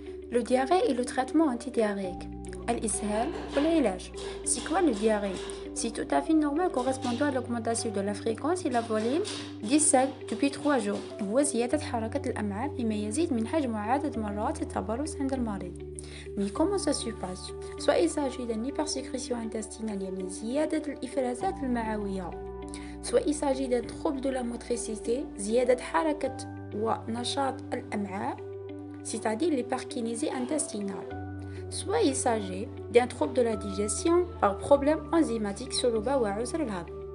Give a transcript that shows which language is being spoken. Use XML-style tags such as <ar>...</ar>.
<fr>Le diarrhée et le traitement antidiarrhéique.</fr> <ar>الإسهال والعلاج.</ar> <fr>C'est quoi le diarrhée? C'est tout à fait normal correspondant à l'augmentation de la fréquence et la volume du sel depuis 3 jours.</fr> <ar>هو زيادة حركة الأمعاء بما يزيد من حجم وعدد مرات التبرز عند المريض.</ar> <fr>Mais comment ça se passe? Soit il s'agit d'une hypersécrétion intestinale</fr> <ar>يعني زيادة الإفرازات المعوية.</ar> <fr>Soit il s'agit d'un trouble de la motricité</fr> <ar>زيادة حركة ونشاط الأمعاء</ar> <fr>c'est-à-dire l'hyperkinésie intestinale. Soit il s'agit d'un trouble de la digestion par problème enzymatique sur le bas ou</fr> <ar>عسر الهضم.</ar>